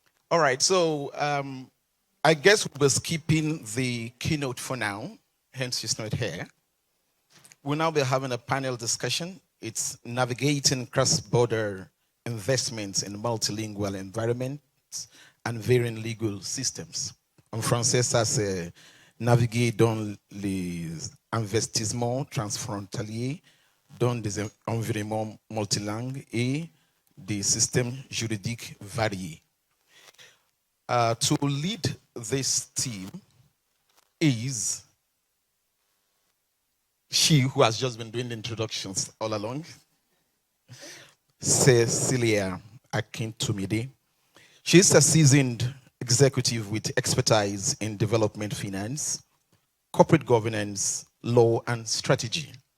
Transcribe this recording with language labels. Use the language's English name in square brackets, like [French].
[English] All right, so I guess we're skipping the keynote for now, hence she's not here. We'll now be having a panel discussion. It's navigating cross-border investments in multilingual environments and varying legal systems. [French] En français, ça c'est naviguer dans les investissements transfrontaliers dans des environnements multilingues et des systèmes juridiques variés. [English] To lead this team is she who has just been doing the introductions all along, Cecilia Akintumide. She's a seasoned executive with expertise in development finance, corporate governance, law, and strategy.